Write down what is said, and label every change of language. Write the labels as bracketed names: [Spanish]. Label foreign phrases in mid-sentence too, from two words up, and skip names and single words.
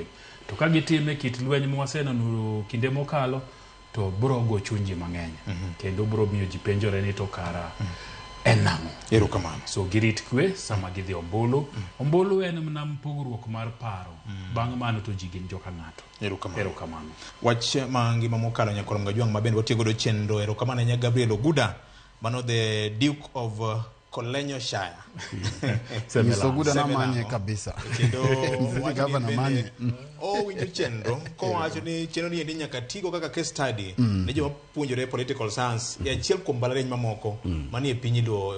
[Luo (Kenya and Tanzania)] To ka gitime kit lweny mwaseneno kinde mokalo to bro go chunji mang'eny kendo bro miyo ji penjore ni to kara enamo. Erokamano. So girit kwe sama gidhi ombulu. Ombulu en mna mpogruok mar paro. Bang' mano to ji gin joka ng'ato. Erokamano. Wach mangima mokalo nyakoro Mgajwang' mabende watiego do chenro. Erokamano nya Gabriel Oguda, mano the Duke of Kolenyoshire. Oguda na manye kabisa. Kendo governor manye. Winjo chenro ko wacho ni chenro ni endi nyaka tigo kaka [English] case study [Luo (Kenya and Tanzania)] ne joma puonjore [English] political science [Luo (Kenya and Tanzania)] e achiel kuom mbalariany mamoko manie piny do.